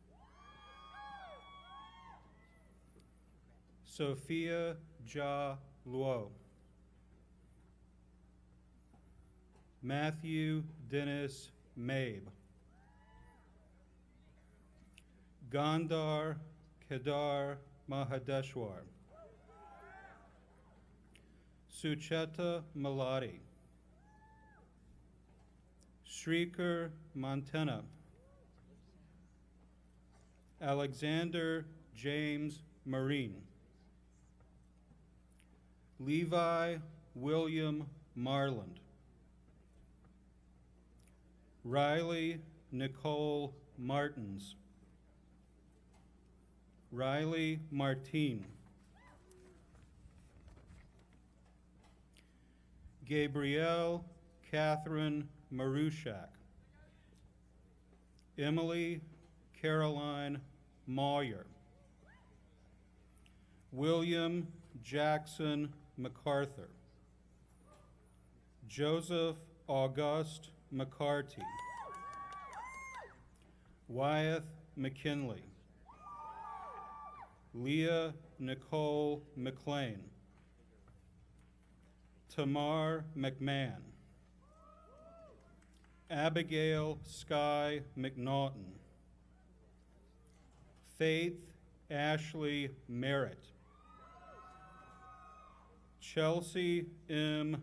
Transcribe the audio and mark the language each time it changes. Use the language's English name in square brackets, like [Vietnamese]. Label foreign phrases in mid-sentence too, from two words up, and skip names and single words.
[English] Sophia Ja Luo, Matthew Dennis Mabe, Gandhar Kedar Mahadeshwar, Sucheta Malati, Shrikar Montana, Alexander James Marine, Levi William Marland, Riley Nicole Martins, Riley Martine, Gabrielle Catherine Marushak, Emily Caroline Moyer, William Jackson MacArthur, Joseph Auguste McCarty, Wyeth McKinley, Leah Nicole McLean, Tamar McMahon, Abigail Sky McNaughton, Faith Ashley Merritt, Chelsea M.